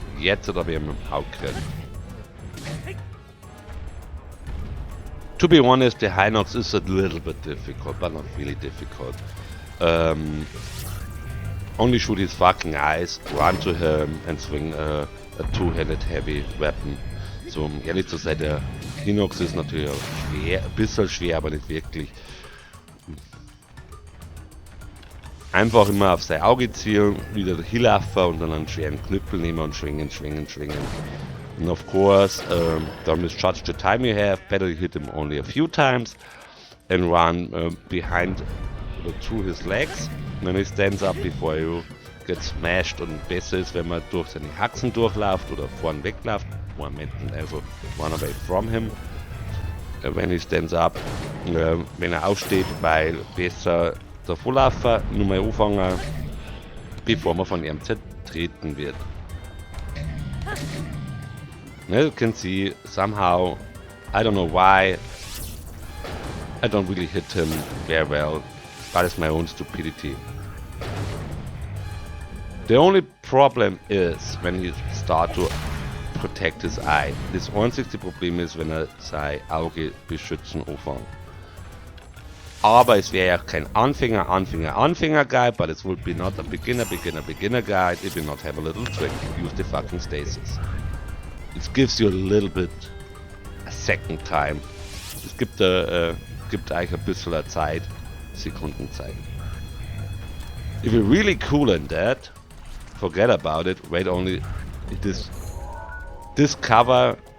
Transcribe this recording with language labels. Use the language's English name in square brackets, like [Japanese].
[German] Jetzt hat er ihn im Auge gekriegt. [English] To be honest, the Hinox is a little bit difficult, but not really difficult. Only shoot his fucking eyes, run to him and swing a two-handed heavy weapon. [German] So, um ehrlich zu sein, der Hinox ist natürlich auch schwer, ein bisschen schwer, aber nicht wirklich. Einfach immer auf sein Auge zielen, wieder hinlaufen und dann einen schweren Knüppel nehmen und schwingen, schwingen, schwingen. [English] And of course, don't misjudge the time you have, better you hit him only a few times and run behind or through his legs when he stands up before you get smashed. [German] Und besser ist, wenn man durch seine Haxen durchläuft oder vorn wegläuft, also [English] run away from him when he stands up, [German] wenn er aufsteht, weil besser davor laufen, nur mal anfangen, bevor man von ihm zertreten wird. [English] You can see somehow, I don't know why, I don't really hit him very well. That is my own stupidity. The only problem is when you start to protect his eye. [German] Das einzigste Problem ist, wenn er sein Auge beschützen anfängt. Aber es wäre ja kein Anfänger guide, [English] but it would be not a beginner guide if you not have a little trick. Use the fucking stasis. It gives you a little bit a second time. [German] Es gibt eigentlich ein bisschen Zeit, Sekundenzeit. [English] If you're really cool in that, forget about it. Wait only this cover.